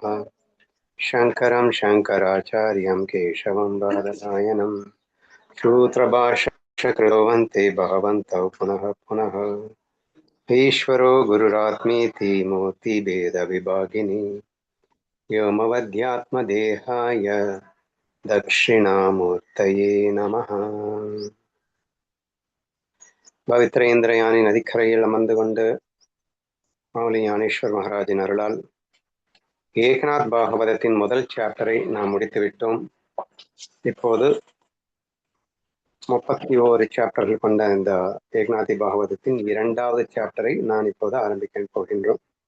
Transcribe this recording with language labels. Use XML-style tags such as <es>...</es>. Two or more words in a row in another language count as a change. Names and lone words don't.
<sa>शङ्करं शङ्कराचार्यं केशवं बादरायणं सूत्रभाष्यकृतो वन्ते भगवन्तौ पुनः पुनः। ईश्वरो गुरुरात्मेति मूर्तिभेदविभागिनि व्योमवद्यात्मदेहाय दक्षिणामूर्तये नमः.</sa> <ta>பவித்ரேந்திரயானி நதிக்கரையில் அமர்ந்து கொண்டு மௌலி ஞானேஸ்வர் மகாராஜின் அருளால் ஏகநாத் பாகவதத்தின் முதல் சாப்டரை நாம் முடித்துவிட்டோம். இப்போது 31 சாப்டர்கள் கொண்ட இந்த ஏகநாதி பாகவதத்தின் 2வது சாப்டரை நான் இப்போது ஆரம்பிக்க போகின்றோம்.</ta>